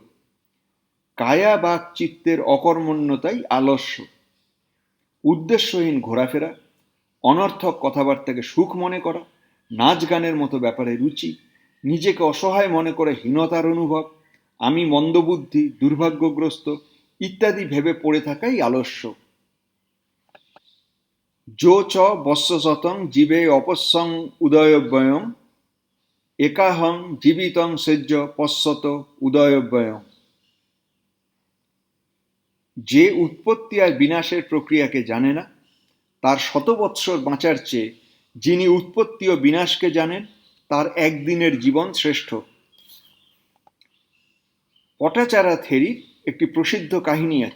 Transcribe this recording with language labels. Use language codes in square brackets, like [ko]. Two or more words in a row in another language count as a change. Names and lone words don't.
[bn] কায়া বাক চিত্তের অকর্মণ্যতাই আলস্য। উদ্দেশ্যহীন ঘোরাফেরা, অনর্থক কথাবার্তাকে সুখ মনে করা, নাচ গানের মতো ব্যাপারে রুচি, নিজেকে অসহায় মনে করে হীনতার অনুভব, আমি মন্দবুদ্ধি, দুর্ভাগ্যগ্রস্ত ইত্যাদি ভেবে পড়ে থাকাই আলস্য। [pi] যো চ বৎসশতং জীবে অপস্যং উদয়ব্যয়ং একাহং জীবিতং সেজ্য পশ্যত উদয়ব্যয়ং। [bn] যে উৎপত্তি আর বিনাশের প্রক্রিয়াকে জানে না, তার 100 বৎসর বাঁচার চেয়ে যিনি উৎপত্তি ও বিনাশকে জানেন তার একদিনের জীবন শ্রেষ্ঠ। পটাচারা থেরির একটি প্রসিদ্ধ কাহিনী আছে।